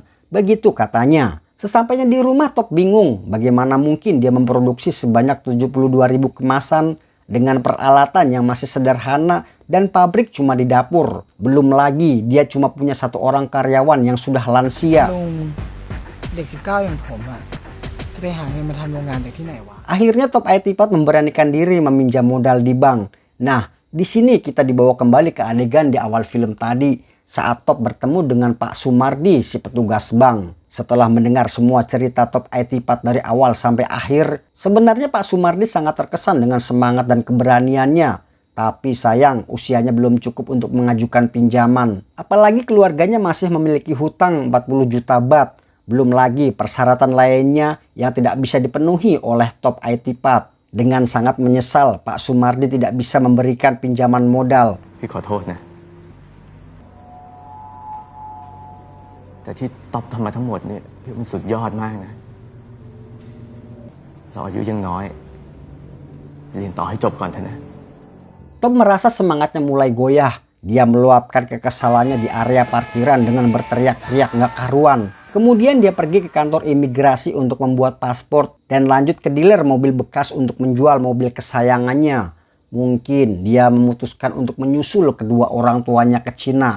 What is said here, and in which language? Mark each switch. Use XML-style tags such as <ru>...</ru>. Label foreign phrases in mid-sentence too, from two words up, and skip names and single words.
<id>Begitu katanya. Sesampainya di rumah Top bingung bagaimana mungkin dia memproduksi sebanyak 72.000 kemasan dengan peralatan yang masih sederhana dan pabrik cuma di dapur. Belum lagi dia cuma punya 1 orang karyawan yang sudah lansia.</id> <th>ลุงเด็ก19อย่างผมอ่ะ จะไปหาเงินมาทำโรงงานจากที่ไหนวะ</th> <id>Akhirnya Top Itipat memberanikan diri meminjam modal di bank. Nah, di sini kita dibawa kembali ke adegan di awal film tadi saat Top bertemu dengan Pak Sumardi, si petugas bank. Setelah mendengar semua cerita Top Itipat dari awal sampai akhir, sebenarnya Pak Sumardi sangat terkesan dengan semangat dan keberaniannya. Tapi sayang, usianya belum cukup untuk mengajukan pinjaman. Apalagi keluarganya masih memiliki hutang 40 juta baht. Belum lagi persyaratan lainnya yang tidak bisa dipenuhi oleh Top Itipat. Dengan sangat menyesal, Pak Sumardi tidak bisa memberikan pinjaman modal.</id> <th>พี่ขอโทษนะ แต่ที่ต๊อบทำมาทั้งหมดเนี่ยพี่ว่ามันสุดยอดมากนะ เราอายุยังน้อย เรียนต่อให้จบก่อนเถอะนะ</th> <id>Top merasa semangatnya mulai goyah. Dia meluapkan kekesalannya di area parkiran dengan berteriak-teriak nggak karuan. Kemudian dia pergi ke kantor imigrasi untuk membuat paspor dan lanjut ke dealer mobil bekas untuk menjual mobil kesayangannya. Mungkin dia memutuskan untuk menyusul kedua orang tuanya ke Cina.</id>